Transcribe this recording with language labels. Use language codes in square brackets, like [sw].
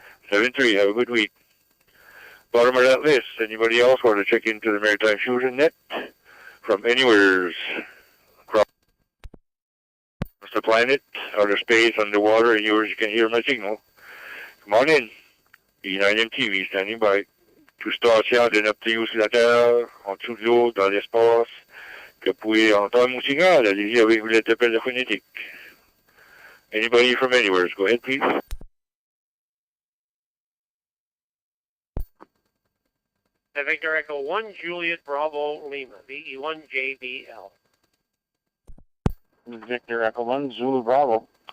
[en] 7-3, have a good week. Bottom of that list, anybody else want to check into the Maritime Fusion Net from anywhere across the planet, outer space, underwater, anywhere you can hear my signal? Come on in. B9 MTV standing by. [fr] Tout station de Neptune sur la Terre, en dessous de l'eau, dans l'espace, que vous pouvez entendre mon signal. Allez-y avec vos lettres d'appel phonétiques. [en] Anybody from anywhere, go ahead, please. Victor Echo 1, Juliet Bravo Lima, VE1 JBL. Victor Echo 1, Zulu Bravo.